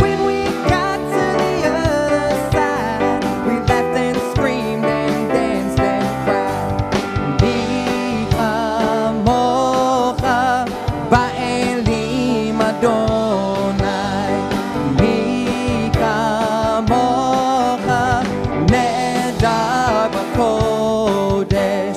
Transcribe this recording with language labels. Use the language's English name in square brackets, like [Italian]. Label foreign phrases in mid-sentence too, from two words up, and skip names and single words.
[English] When we got to the other side, we laughed and screamed and danced and cried. [Hebrew] מי כמוכה באלים אדוני. מי כמוכה נאדר בקודש.